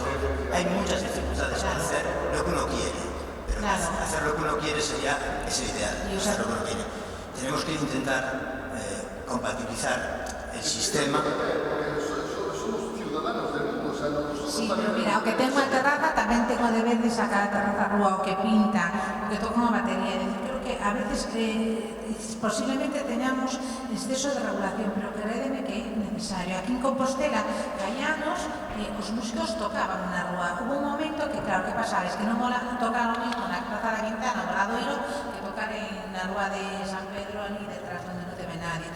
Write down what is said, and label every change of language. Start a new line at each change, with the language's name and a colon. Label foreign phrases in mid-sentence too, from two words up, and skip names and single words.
Spanish: Hay muchas dificultades para hacer lo que uno quiere, pero hacer lo que uno quiere es el ideal, hacer lo que uno quiere. Tenemos que intentar compatibilizar el sistema. Somos ciudadanos del mundo, o sea,
Galician: Sí, pero mira, o que tengo a terraza tamén tengo deber de sacar a terraza a rúa, o que pinta, o que toca unha batería. Creo que a veces posiblemente teñamos exceso de regulación, pero crédeme que é necesario. Aquí en Compostela, hai anos, os músicos tocaban na rúa.
Spanish: Hubo un momento que, claro, que pasaba, es que
Galician: non mola tocar o mismo na Praza da Quintana, no Obradoiro, que tocar na rúa de San Pedro, ali detrás donde non te ve nadie.